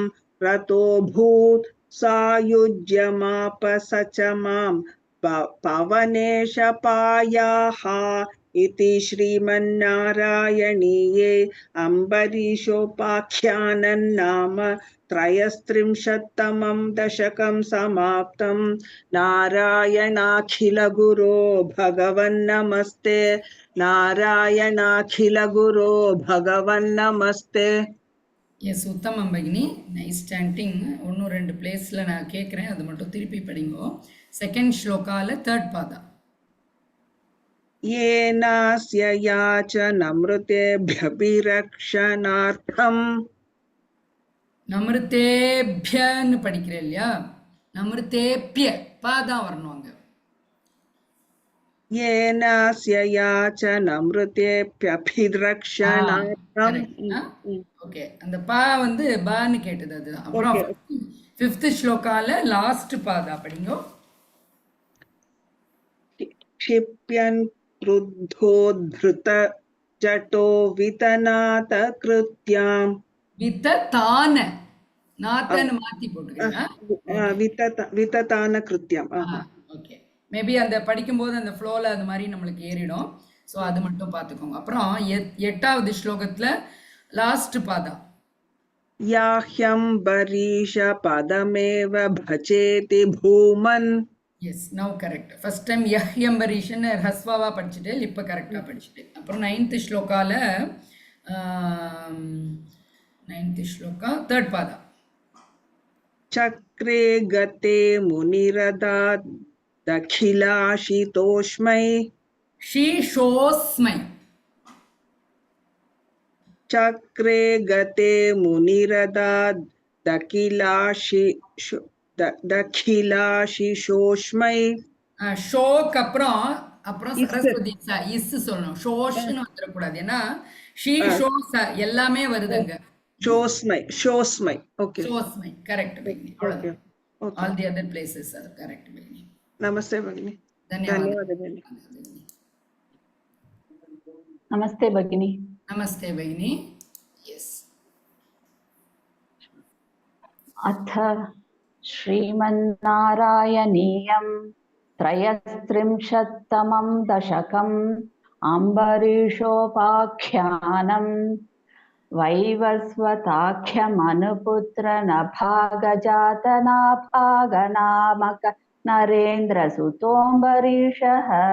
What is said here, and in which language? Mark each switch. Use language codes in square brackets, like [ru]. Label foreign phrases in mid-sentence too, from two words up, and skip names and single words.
[sa] रतोऽभूत् सायुज्यमाप स च मां पवनेश पायाः इति श्रीमन्नारायणीये अम्बरीषोपाख्यानं नाम त्रयस्त्रिंशत्तमं दशकं समाप्तं नारायणाखिलगुरो भगवन्नमस्ते नारायणाखिलगुरो भगवन्नमस्ते [ta] எஸ் உத்தமம் பகினி [en] nice chanting [ta] ஒன்றும் ரெண்டு பிளேஸில் நான் கேட்குறேன் அது மட்டும் திருப்பி படிங்கோ செகண்ட் ஸ்லோகால தேர்ட் பாதா [sa] येनास्य याचनमृतेभ्यभिरक्षणार्थम् [ta] நமிருத்தேபியன்னு படிக்கிறேன் இல்லையா நமிருத்தேபிய பாதான் வரணும் அங்கே [sa] येनास्य याचनमृतेभ्यभिरक्षणार्थम् [ta] ஓகே அந்த பா வந்து பான்னு கேட்டது அதுதான் அப்புறம் ஃபிஃப்த் ஸ்லோகால லாஸ்ட் பாதா படிங்கோ [sa] क्षिप्यन् क्रुद्धोद्धृत जटो वितनात कृत्याम् [ta] விததான நாத்தன்னு மாத்தி போட்டுக்கிறேன். [sa] वितताना कृत्यम्. [en] Okay, maybe [ta] அந்த படிக்கும்போது அந்த ஃப்ளோவில் அந்த மாதிரி நம்மளுக்கு ஏறிடும். ஸோ அது மட்டும் பார்த்துக்கோங்க. அப்புறம் 8வது ஸ்லோகத்தில் லாஸ்ட் பாதா [sa] याह्यम्बरीष पदमेव भजेति भूमन्. [en] Yes, now correct. first time [ta] யஹ்யம்பரீஷன்னு ஹஸ்வாவா படிச்சுட்டு இப்போ கரெக்டாக படிச்சுட்டு. அப்புறம் 9th ஸ்லோகால 9th ஸ்லோகா 3rd பாதா [sa] चक्रे गते मुनिरदा दखिलाशितोष्मै. [ta] ஷீஷோஸ்மை. [sa] चक्रे गते मुनिरदा दखिलाशिशोष्मै. [ta] ஷோக்கு அப்புறம் சரஸ்வதி இஸ் சொல்லணும். ஷோஷ்னு வந்துடக்கூடாது. ஏன்னா ஷீ ஷோ எல்லாமே வருதுங்க. [sa] शोस्मै. शोस्मै. [en] Okay, [ta] ஷோஸ்மை கரெக்ட் பகினி. [en] Okay, okay. All the other places are correct பகினி. [sa] नमस्ते भगिनी. धन्यवाद भगिनी. नमस्ते भगिनी. नमस्ते भगिनी. यस. अथ श्रीमन्नारायणीयं त्रयस्त्रिंशत्तमं दशकम् अम्बरीषोपाख्यानं वैवस्वताख्यमनुपुत्रनभागजातनाभागनामक नरेन्द्रसुतोऽम्बरीषः